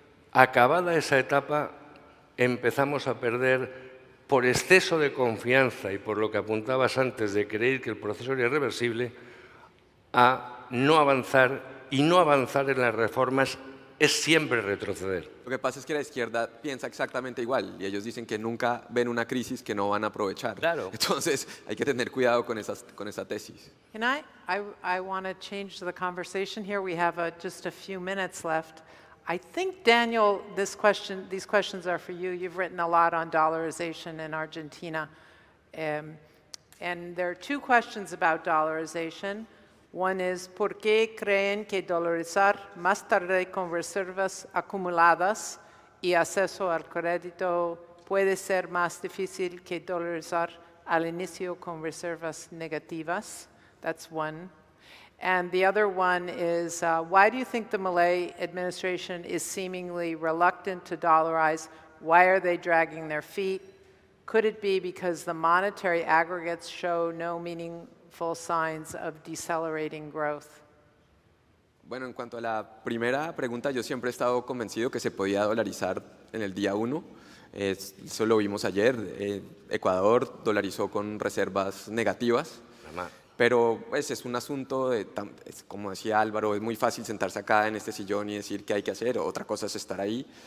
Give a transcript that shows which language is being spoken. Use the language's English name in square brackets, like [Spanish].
[Spanish] Acabada esa etapa, empezamos a perder, por exceso de confianza y por lo que apuntabas antes de creer que el proceso era irreversible, a no avanzar, y no avanzar en las reformas es siempre retroceder. Lo que pasa es que la izquierda piensa exactamente igual y ellos dicen que nunca ven una crisis que no van a aprovechar. Claro. Entonces hay que tener cuidado con esa tesis. [English] Can I want to change the conversation here. We have just a few minutes left. I think, Daniel, these questions are for you. You've written a lot on dollarization in Argentina. And there are 2 questions about dollarization. One is, [Spanish] ¿por qué creen que dolarizar más tarde con reservas acumuladas y acceso al crédito puede ser más difícil que dolarizar al inicio con reservas negativas? [English] That's one. And the other one is, why do you think the Milei administration is seemingly reluctant to dollarize? Why are they dragging their feet? Could it be because the monetary aggregates show no meaningful signs of decelerating growth? [Spanish] Bueno, en cuanto a la primera pregunta, yo siempre he estado convencido que se podía dolarizar en el día 1. Eso lo vimos ayer. Ecuador dolarizó con reservas negativas. Pero pues, es un asunto, como decía Álvaro, es muy fácil sentarse acá en este sillón y decir qué hay que hacer, otra cosa es estar ahí.